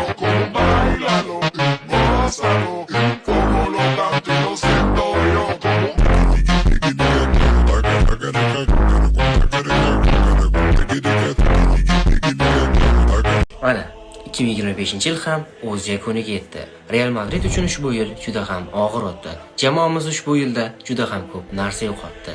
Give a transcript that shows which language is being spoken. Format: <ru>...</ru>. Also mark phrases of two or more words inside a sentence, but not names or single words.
<es>Como bailalo, gózalo, como lo canto y lo siento yo.</es> <uz>Mana 2025-yil ham o'z yakuniga yetdi. Real Madrid uchun ushbu yil juda ham og'ir o'tdi. Jamoamiz ushbu yilda juda ham ko'p narsa yo'qotdi.</uz>